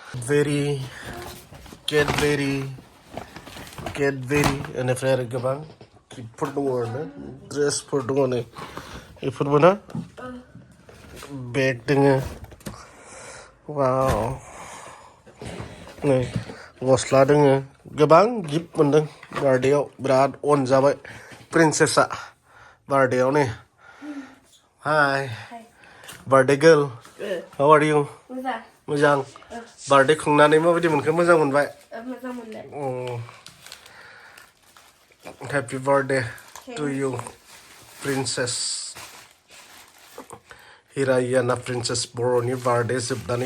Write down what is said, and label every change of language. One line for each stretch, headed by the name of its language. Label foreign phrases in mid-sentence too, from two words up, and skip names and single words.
Bodo: केडबेरि बेनिफ्राय आरो गोबां गिफ्टफोर दङ आरोना ड्रेसफोर दङ नै बेफोरबो ना बेग दोङो वाव नै गस्ला दोङो गोबां गिफ्ट मोनदों बार्थडेआव बिराद अनजाबाय प्रिन्सेसआ बार्थडेआव नै
English: hi birthday girl how are you
Bodo: मोजां बार्थडे खुंनानै माबायदि मोनखो मोजां मोनबाय
English: happy birthday to you
Bodo: प्रिन्सेस हिरायाना प्रिन्सेस बर'नि बार्थडे जोबनानै